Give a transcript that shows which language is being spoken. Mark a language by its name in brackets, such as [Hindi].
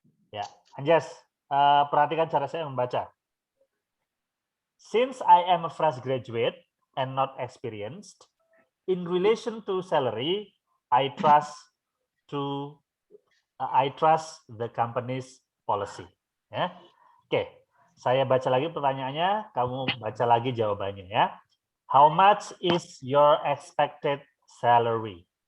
[Indonesian] Ya, Anjas, perhatikan cara saya membaca. [English] Since I am a fresh graduate and not experienced, in relation to salary, I trust the company's policy. [Indonesian] Ya. Oke, saya baca lagi pertanyaannya, kamu baca lagi jawabannya ya. [English] How much is your expected salary?